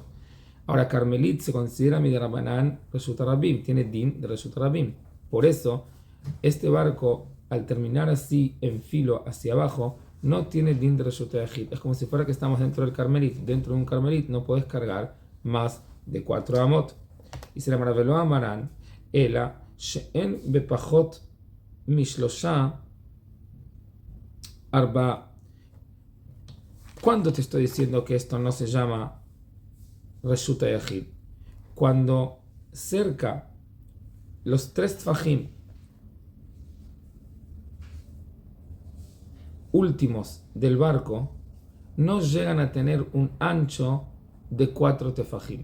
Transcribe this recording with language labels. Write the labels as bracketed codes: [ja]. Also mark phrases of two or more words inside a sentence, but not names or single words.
[es] Ahora, carmelit se considera [he] מדרבנן רשות רבים, [es] tiene din de [he] רשות רבים. [es] Por eso, este barco, al terminar así en filo hacia abajo, no tiene din de [he] רשות יחיד. [es] Es como si fuera que estamos dentro del carmelit. Dentro de un carmelit no puedes cargar más de 4 amot. Y se le maravilló a Maran, [he] אלא שאין בפחות משלושה ארבעה. [es] ¿Cuándo te estoy diciendo que esto no se llama [he] רשות יחיד? [es] Cuando cerca los 3 tfajim últimos del barco no llegan a tener un ancho de 4 tefajim.